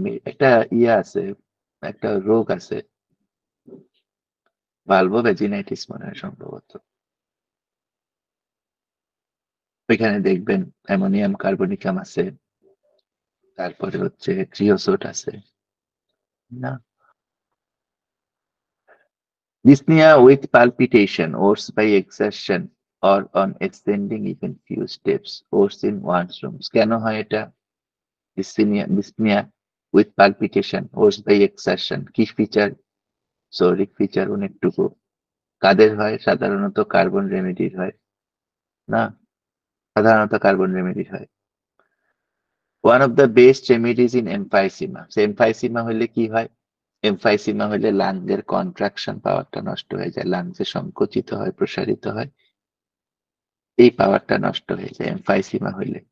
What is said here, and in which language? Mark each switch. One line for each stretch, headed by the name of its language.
Bangla: একটা ইয়ে আছে, একটা রোগ আছে, ভালভো ভেজিনাইটিস মনে হয় সম্ভবত। ওইখানে দেখবেন অ্যামোনিয়াম কার্বনিকাম আছে, তারপরে হচ্ছে ক্রিওসোট আছে, না?
English: Dyspnea with palpitation, worse by exertion or on ascending even few steps, worse in one's rooms।
Bangla: কেন হয় এটা?
English: dyspnea with palpitation, worse by exertion,
Bangla: কি ফিচার? সৌরিক ফিচার অনেকটুকু। কাদের হয়? সাধারণত কার্বন রেমেডির হয়, না? সাধারণত কার্বন রেমেডির হয়।
English: One of the best remedies in emphysema.
Bangla: Emphysema হলে কি হয়? এমফাইসিমা হলে লাংসের কন্ট্রাকশন পাওয়ারটা নষ্ট হয়ে যায়, লাংসে সংকুচিত হয়, প্রসারিত হয়, এই পাওয়ারটা নষ্ট হয়ে যায় এমফাইসিমা হইলে।